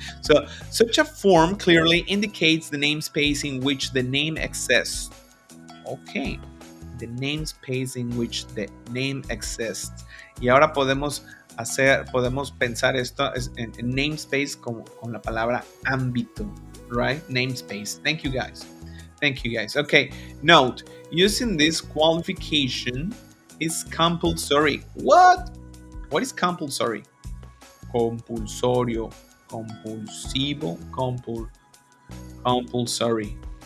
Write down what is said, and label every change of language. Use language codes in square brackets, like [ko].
[en] So, such a form clearly indicates the namespace in which the name exists. Okay, the namespace in which the name exists. [es] Y ahora podemos pensar esto en namespace con la palabra ámbito, right? [en] Namespace. Thank you guys. Okay, note, using this qualification is compulsory. What is compulsory? [es] Compulsorio, compulsivo, [en] compulsory.